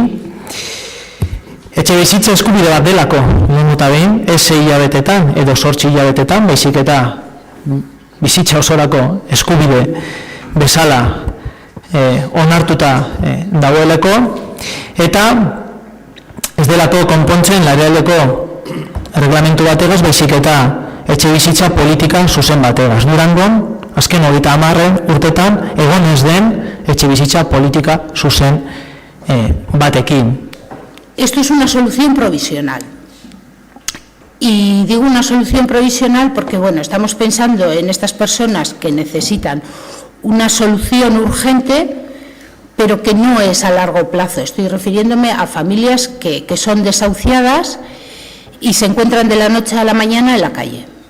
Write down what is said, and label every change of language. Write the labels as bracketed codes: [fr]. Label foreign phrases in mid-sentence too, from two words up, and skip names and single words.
[eu] Etxe bizitza eskubide bat delako, lehen eta behin, ez 6 hilabetetan edo 8 hilabetetan, baizik eta bizitza osorako eskubide bezala onartuta dagoeleko, eta ez delako konpontzen larrialdiko erreglamentu bategaz, baizik eta etxe bizitza politika zuzen bategaz. Durangon, azken 30 urtetan, egon ez den etxe bizitza politika zuzen batekin. [es] Esto es una solución provisional. Y digo una solución provisional porque, bueno, estamos pensando en estas personas que necesitan una solución urgente, pero que no es a largo plazo. Estoy refiriéndome a familias que son desahuciadas y se encuentran de la noche a la mañana en la calle.